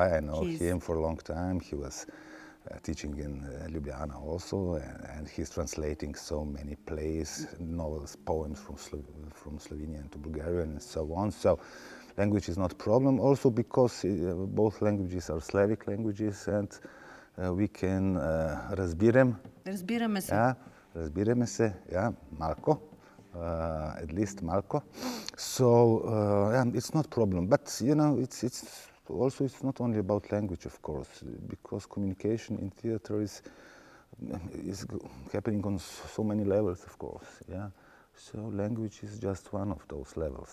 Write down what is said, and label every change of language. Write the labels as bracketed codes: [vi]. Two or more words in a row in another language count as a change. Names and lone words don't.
[en] I know him for a long time. He was teaching in Ljubljana also, and he's translating so many plays, novels, poems from Slovenian to Bulgarian and so on. So language is not a problem, also because both languages are Slavic languages, and we can разбираме [bg] се. Yeah, разбираме се, yeah, малко, [en] at least малко. So yeah, it's not a problem, but you know, it's not only about language, of course, because communication in theater is happening on so many levels, of course. Yeah, so language is just one of those levels.